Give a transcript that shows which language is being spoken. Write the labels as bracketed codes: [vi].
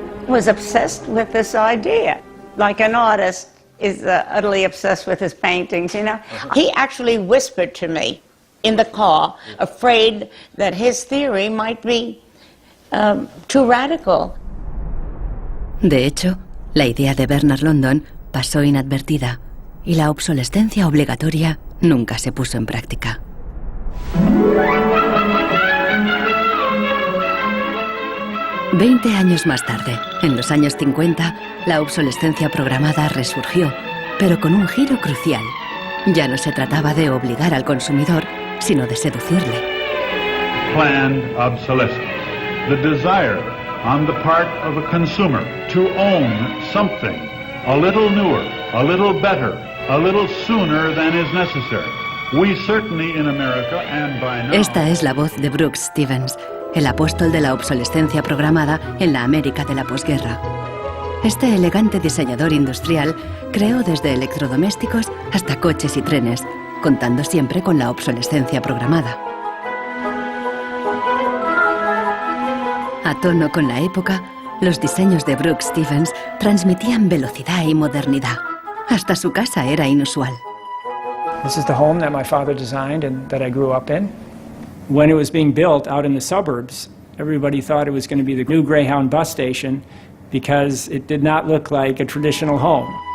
[en] Was obsessed with this idea. Like an artist is utterly obsessed with his paintings, you know. He actually whispered to me in the car, afraid that his theory might be too radical. [es] De hecho, la idea de Bernard London pasó inadvertida y la obsolescencia obligatoria nunca se puso en práctica. Veinte años más tarde, en los años 50, la obsolescencia programada resurgió, pero con un giro crucial. Ya no se trataba de obligar al consumidor, sino de seducirle. [en] Planned obsolescence. The desire on the part of a consumer to own something a little newer, a little better, a little sooner than is necessary. We certainly in America and by now... [es] Esta es la voz de Brooks Stevens, el apóstol de la obsolescencia programada en la América de la posguerra. Este elegante diseñador industrial creó desde electrodomésticos hasta coches y trenes, contando siempre con la obsolescencia programada. A tono con la época, los diseños de Brooks Stevens transmitían velocidad y modernidad. Hasta su casa era inusual. [en] This is the home that my father designed and that I grew up in. When it was being built out in the suburbs, everybody thought it was going to be the new Greyhound bus station because it did not look like a traditional home.